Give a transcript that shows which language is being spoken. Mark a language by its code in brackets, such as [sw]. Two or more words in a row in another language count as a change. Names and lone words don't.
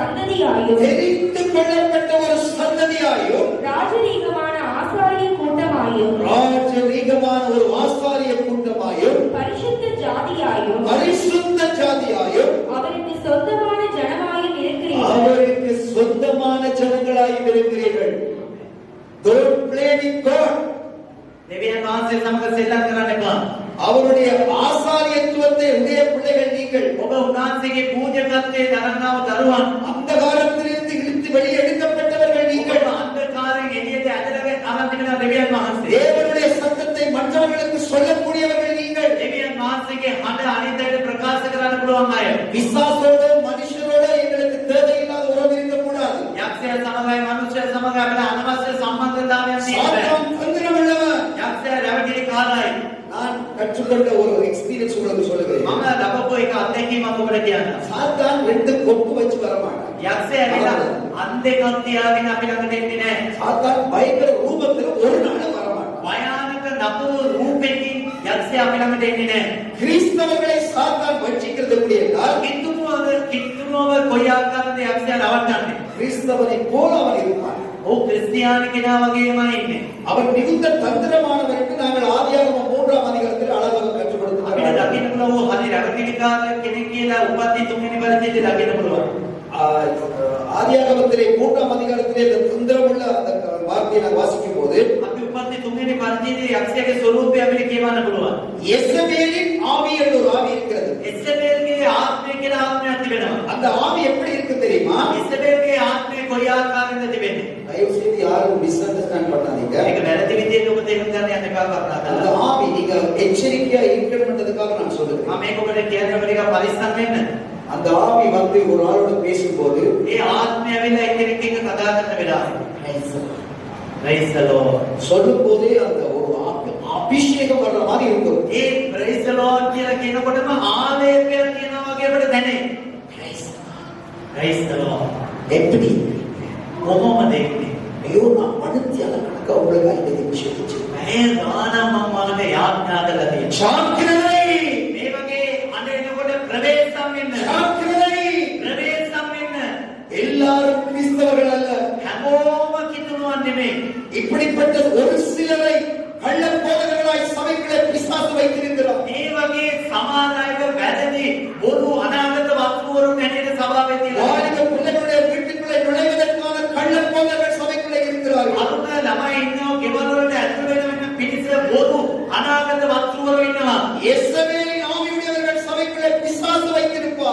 [ta] ஒரு சந்ததியாயும் ராஜரீகமான ஆசாரிய கூட்டமாயும் பரிசுத்த ஜாதியாயும் அவருக்கு சொந்தமான ஜனங்களாயும் இருக்கிறீர்கள். [en] Don't play with God. [si] දෙවියන් වහන්සේ සමග සෙල්ලම් කරන්න එපා. [ta] அவருடைய ஆசாரியத்துவத்தை உடைய பிள்ளைகள் நீங்கள். [si] ඔබ උන්වහන්සේගේ පූජකත්වයේ දරනව දරුවන්. [ta] அந்தகாரத்திலிருந்து இழுத்து வெளியே எடுக்கப்பட்டவர்கள் நீங்கள். [si] අන්ධකාරයෙන් එළියට ඇදලා අරන් දෙවියන් වහන්සේ. [ta] தேவனுடைய சத்தத்தை மற்றவர்களுக்கு சொல்லக்கூடியவர்கள் நீங்கள். [si] දෙවියන් වහන්සේගේ හඬ අනිත්‍යයට ප්‍රකාශ කරන්න පුළුවන් අය. [ta] விசுவாசோடு மனுஷரோடு எங்களுக்கு தேவையில்லாத உறவு இருக்கக்கூடாது. [si] යක්ෂයා සමගයි මනුෂ්‍යයා සමග අපිට අනවශ්‍ය සම්බන්ධතාවයක් තියෙනවා. යක්ෂයා රැවටිලි කාරයි. [ta] நான் கற்றுக்கொண்ட ஒரு எக்ஸ்பீரியன்ஸ் உங்களுக்கு சொல்லுகிறேன். [si] මම ලබපු එක අත්දැකීමක් ඔබට කියන්න. [ta] சாத்தான் 2 கொம்பு வச்சு வரமாட்டான். [si] යක්ෂයා ඇවිල්ලා අත් දෙකක් තියාගෙන අපි ළඟට එන්නේ නැහැ. [ta] சாத்தான் பயங்கர ரூபத்துல ஒரு நாள் வரமாட்டான். [si] භයානක නපුරු රූපෙකින් යක්ෂයා අපි ළඟට එන්නේ නැහැ. [ta] கிறிஸ்தவர்களை சாத்தான் வஞ்சிக்கிறது முடியலாம். [si] කිතුනුව කොයි ආකාරද යක්ෂයා රවට්ටන්නේ? [ta] கிறிஸ்தவனை போல அவன் இருப்பான். [si] ඔව් ක්‍රිස්තියානි කෙනා වගේමයි ඉන්නේ. [ta] அவன் மிகுந்த தந்திரமானவருக்கு நாங்கள் ஆதியாகமம் 3ஆம் அதிகாரத்தில் அழகாக கற்றுக் கொடுத்தோம். [si] අපිට දකින්න පුළුවන් හරි රැවටිලිකාර කෙනෙක් කියලා උපත්ති 3 වෙනි පරිච්ඡේදයේ දකින්න පුළුවන්. [ta] ஆதியாகமத்திலே 3ஆம் அதிகாரத்திலே இந்த தந்திரமுள்ள அந்த வார்த்தையை நான் வாசிக்கும் போது [si] අපි උපත්ති 3 වෙනි පරිච්ඡේදයේ යක්ෂයාගේ ස්වරූපය අපිට කියවන්න පුළුවන්. [ta] யெசபேலின் ஆவி என்ற ஒரு ஆவி இருக்கிறது. [si] එසබේල්ගේ ආත්මය කියලා ආත්මයක් තිබෙනවා. [ta] அந்த ஆவி எப்படி இருக்கு தெரியுமா? [si] එසබේල්ගේ ආත්මය කොයි ආකාරයෙන්ද තිබෙන්නේ? [ta] தயவு செய்து யாரும் [en] miss understand [ta] பண்ணாதீங்க. [si] ඒක වැරදි විදිහට ඔබ තේරුම් ගන්න යන්න එපා [ta] அந்த [si] කරුණාකරලා. [ta] ஆவி நீங்க எச்சரிக்கையா இருக்கணும்ன்றதுக்காக நான் சொல்றேன். [si] මම මේක ඔබට කියන්නේ ඔබ ටිකක් පරිස්සම් වෙන්න. [ta] அந்த ஆவி வந்து ஒரு ஆளோட பேசும்போது [si] ඒ ආත්මය ඇවිල්ලා එක්කෙනෙක් එක්ක කතා කරන වෙලාවේ [en] praise the Lord [ta] சொல்லும் போதே அந்த ஒரு அபிஷேகம் வர்ற மாதிரி இருக்கும். [si] ඒ [en] praise the Lord [si] කියලා කියනකොටම ආලේපයක් කියනවා වගේ අපිට දැනේ. [en] praise the Lord [ta] எப்படி [si] කොහොමද එන්නේ? [ta] ஐயோ நான் மனுத்தியால கணக்க உங்களுக்கு இந்த விஷயத்தை [si] මේ ගානම මම මගේ යාඥා කරලා තියෙනවා. [ta] சாக்கிரதை [si] මේ වගේ අඬ එනකොට ප්‍රවේශම් වෙන්න. [ta] சாக்கிரதை [si] ප්‍රවේශම් වෙන්න. [ta] எல்லாரும் கிறிஸ்தவர்கள் அல்ல. [si] හැමෝම කිතුනුවන් නෙමෙයි. [ta] இப்படிப்பட்ட ஒரு சிலரை கள்ளப்போதகர்களாய் சபைகளை பிசாசு வைத்திருக்கிறார். [si] මේ වගේ සමාදායක වැරදි බොරු අනාගත වස්තුවරුන් හැටියට සභාවේ තියෙනවා. [ta] வாலிப பிள்ளைகளுடைய வீட்டுக்குள்ளே நுழைவதற்கான கள்ளப்போதகர்கள் சபைக்குள்ளே இருக்கிறார்கள். [si] අරුණ ළමයි ඉන්නව ගෙවල් වලට ඇතුළු වෙන පිටිස බොරු අනාගත වස්තුවරු ඉන්නවා. [ta] யெசபேலின் ஆவியுடையவர்கள் சபைக்குள்ளே பிசாசு வைத்திருப்பார்.